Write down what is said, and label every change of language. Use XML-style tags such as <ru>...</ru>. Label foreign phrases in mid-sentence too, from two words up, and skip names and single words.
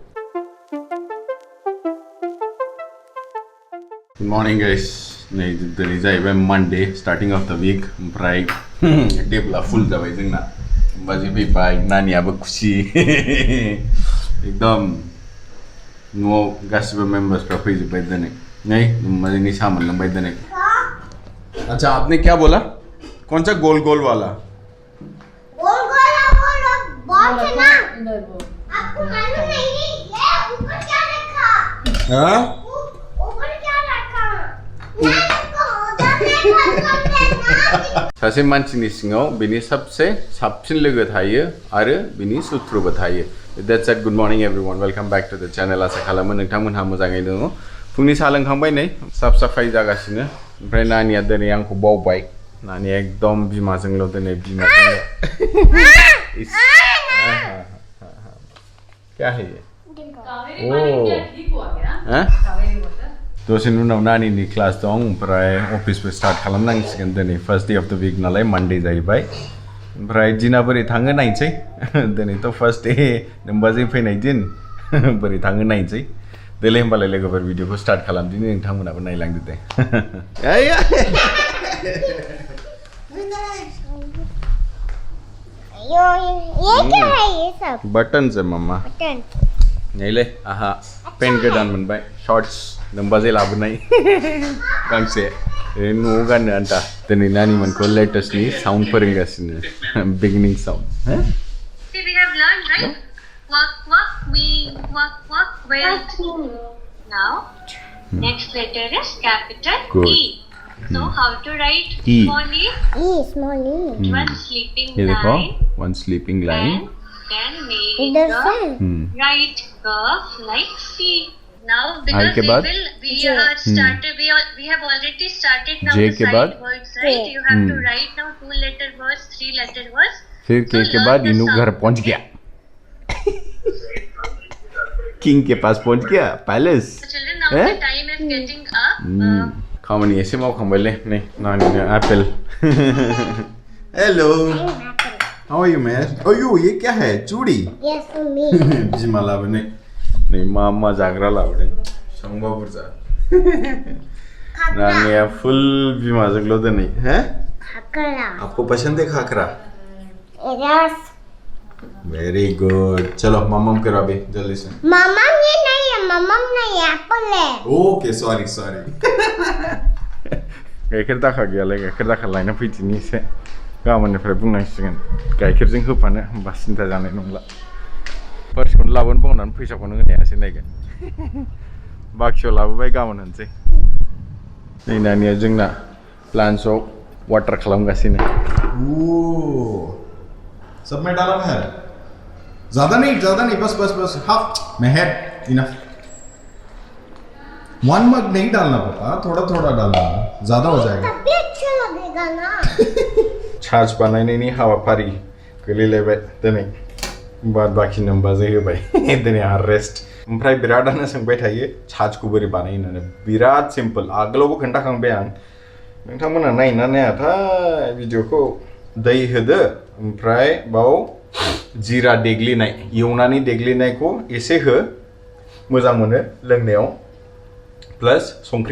<en>good morning guys</en> <brx>नै दिनै जाहैबाय</brx> <en>Monday starting of the week</en> <brx>ओमफ्राय टेबला फुल जाबाय जोंना बाजै फैबाय नानियाबो खुसि एकदम न'आव गासिबो मेम्बार्सफ्रा फैजोब्बाय दिनै नै बाजैनि साहा मोनलोंबाय दिनै</brx> <hi>अच्छा आपने क्या बोला कौन सा गोल गोल वाला बॉल है ना आपको मालूम नहीं ये ऊपर क्या रखा हाँ ऊपर क्या रखा</hi> <brx>सासे मानसिनि सिङाव बिनि सबसे साबसिन लोगो थायो आरो बिनि सुथ्रुबो थायो</brx> <en>that's it good morning everyone welcome back to the channel</en> <brx>आसा खालामो नोंथांमोनहा मोजाङै दङ फुंनि साहा लोंखांबाय नै साफ साफाय जागासिनो ओमफ्राय नानिया दिनै आंखौ बावबाय नानिया एकदम बिमाजोंल' दिनै बिमाजोंल'</brx> <hi>क्या है ये</hi> <brx>दसेनि उनाव नानिनि क्लास दं ओमफ्राय अफिसबो स्टार्ट खालामनांसिगोन दिनै</brx> <en>first day of the week</en> <brx>नालाय मानडे जाहैबाय ओमफ्राय दिना बोरै थाङो नायनोसै दिनैथ'</brx> <en>first day</en> <brx>नोमबाजै फैनाय दिन बोरै थाङो नायनोसै देलाय होमबालाय लोगोफोर भिडिअखौ स्टार्ट खालामदिनि नोंथांमोनाबो नायलांदो दे</brx> <hi>ये क्या है ये सब बटन से मम्मा बटन</hi> <brx>नैले आहा पेन गोदान मोनबाय शर्ट्स नोमबाजै लाबोनाय गांसे न'आव गाननो आन्था दिनै नानिमोनखौ लेटेस्टनि साउन्ड फोरोंगासिनो</brx> <en>beginning sound See, we have learned, right? Walk, we walk, well. Now, next letter is capital Good. E. So, how to write E. small e? small e One sleeping</en> <hi>ये देखो</hi> <en>line. one sleeping line Then make</en> <hi>इधर</hi> <en>the</en> <hi>से</hi> <en>right curve like C. Now, I because</en> <hi>के बाद?</hi> <en>we are started, we have already started now J the</en> <hi>के</hi> <en>side</en> <hi>बाद?</hi> <en>words, right? You have to write now 2-letter words, 3-letter words.</en> <hi>फिर के बाद इनू घर पहुंच गया किंग के पास पहुंच गया पैलेस</hi> <en>So, children, now the time is getting up.</en> <brx>खामानि एसे मावखांबायलै नै नानिनो</brx> <en>apple hello how are you man</en> <brx>ओयो</brx> <hi>ये क्या है चूड़ी</hi> <en>yes for me</en> <brx>बिमा लाबोनाय नै मा जाग्रा लाबोदों संबा बुरजा नानिया फुल बिमाजोंल' दिनै हैं</brx> <hi>खाकरा आपको पसंद है खाकरा</hi> <en>यस very good</en> <hi>चलो मम्मम करो अभी जल्दी से मम्मम ये नहीं है मम्मम नहीं एप्पल है</hi> <en>okay sorry</en> <brx>गाइखेर दाखा गैयालाय गाइखेर दाखा लायना फैदिनि एसे गाबोननिफ्राय बुंनांसिगोन गाइखेरजों होफानो होमबा सिन्था जानाय नंला फार्स्टखौनो लाबोनो बावनानै फैसाखौनो होनायासै नायगोन बाखियाव लाबोबाय गाबोन होनसै नै नानिया जोंना प्लान्ट्सआव वाटार खालामगासिनो</brx> <hi>सब में डाला है ज्यादा नहीं बस हाफ मेहर इनफ 1 मग नहीं डालना पापा थोड़ा डालना ज्यादा हो जाएगा तभी अच्छा लगेगा ना</hi> <brx>छाछ बानायनायनि हाबाफारि गोलैलायबाय दिनै बाद बाखि नोमबाजै होबाय दिनै आहा रेस्ट ओमफ्राय बिरादानो सोंबाय थायो छाछखौ बोरै बानायो होननानै बिराद सिम्पल आगोलावबो खोन्थाखांबाय आं नोंथांमोना नायना नायाथाय भिडिअखौ दै होदो ओमफ्राय बाव जिरा देग्लिनाय एवनानै देग्लिनायखौ एसे हो मोजां मोनो लोंनायाव प्लास संख्रि</brx>